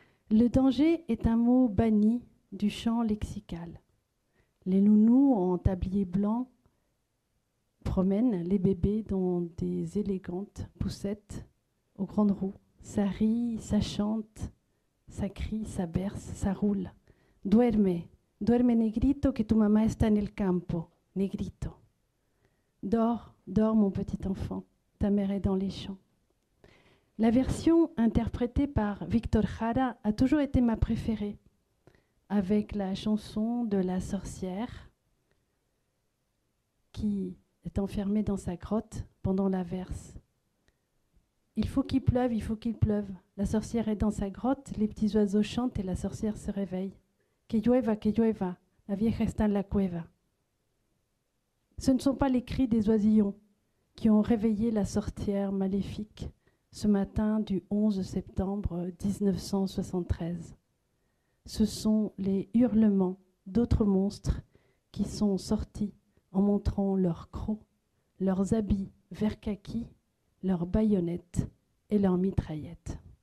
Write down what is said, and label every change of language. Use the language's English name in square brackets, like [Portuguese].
[French] Le danger est un mot banni du champ lexical. Les nounous en tablier blanc promènent les bébés dans des élégantes poussettes aux grandes roues. Ça rit, ça chante, ça crie, ça berce, ça roule. [Spanish] Duerme, duerme negrito que tu mamá está en el campo, negrito. [French] Dors, dors mon petit enfant, ta mère est dans les champs. La version interprétée par Víctor Jara a toujours été ma préférée, avec la chanson de la sorcière qui est enfermé dans sa grotte pendant l'averse. Il faut qu'il pleuve, il faut qu'il pleuve. La sorcière est dans sa grotte, les petits oiseaux chantent et la sorcière se réveille. [Spanish] Que llueva, la vieja está en la cueva. [French] Ce ne sont pas les cris des oisillons qui ont réveillé la sorcière maléfique ce matin du 11 septembre 1973. Ce sont les hurlements d'autres monstres qui sont sortis en montrant leurs crocs, leurs habits vert kaki, leurs baïonnettes et leurs mitraillettes.